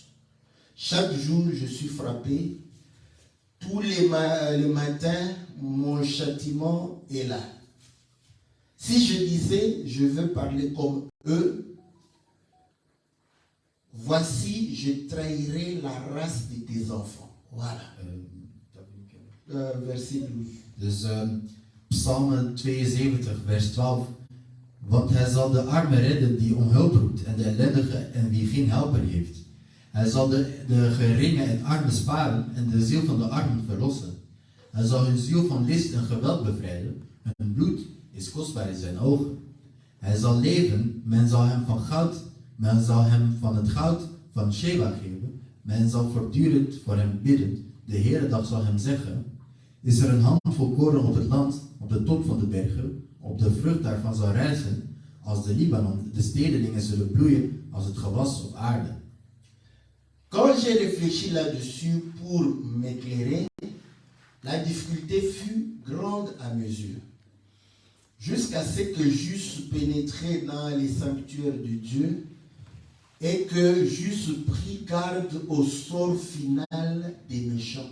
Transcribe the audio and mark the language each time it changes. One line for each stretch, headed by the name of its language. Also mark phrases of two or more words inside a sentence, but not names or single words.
French: Chaque jour, je suis frappé. Tous les matins, mon châtiment est là. Si je disais, je veux parler comme eux, voici, je trahirai la race de tes enfants. Voilà. Verset 12.
Dutch: Dus Psalm 72, vers 12. Want hij zal de armen redden die om hulp roept en de ellendige en wie geen helper heeft. Hij zal de geringe en armen sparen en de ziel van de armen verlossen. Hij zal hun ziel van list en geweld bevrijden. Hun bloed is kostbaar in zijn ogen. Hij zal leven, men zal hem van het goud van Sheba geven. Men zal voortdurend voor hem bidden. De Heere dag zal hem zeggen: is er een handvol koren op het land, op de top van de bergen, op de vrucht daarvan zal rijzen, als de Libanon, de stedelingen zullen bloeien als het gewas op aarde.
French: Quand j'ai réfléchi là-dessus pour m'éclairer, la difficulté fut grande à mes yeux. jusqu'à ce que j'eusse pénétré dans les sanctuaires de Dieu et que j'eusse pris garde au sort final des méchants.